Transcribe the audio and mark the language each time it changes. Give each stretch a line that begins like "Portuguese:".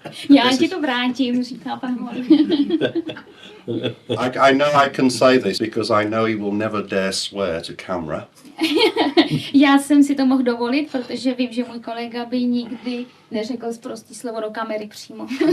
Czech: Já ti to vrátím, říká pan Holý.
English: I know I can say this because I know he will never dare swear to camera.
Czech: Já jsem si to mohl dovolit, protože vím, že můj kolega by nikdy neřekl sprostý slovo do kamery přímo.